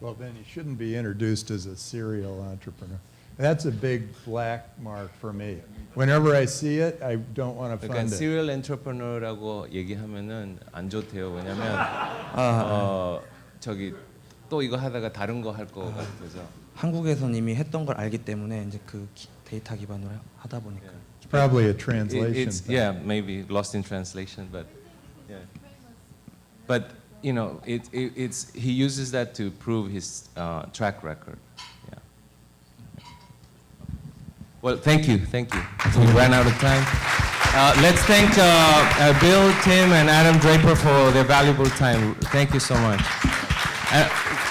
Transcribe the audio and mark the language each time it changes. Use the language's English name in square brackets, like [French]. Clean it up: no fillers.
[English] Well, then he shouldn't be introduced as a serial entrepreneur. That's a big black mark for me. Whenever I see it, I don't want to [Korean] 그러니까 [English] fund it. [Korean] serial entrepreneur라고 얘기하면은 안 좋대요. 왜냐면 저기 또 이거 하다가 다른 거 할 거 같아서. 한국에선 이미 했던 걸 알기 때문에 이제 그 데이터 기반으로 하다 보니까. [English] It's probably a translation thing. Yeah, maybe lost in translation, but yeah. But you know, he uses that to prove his track record. Yeah. Well, thank you. We ran out of time. Let's thank Bill, Tim, and Adam Draper for their valuable time. Thank you so much.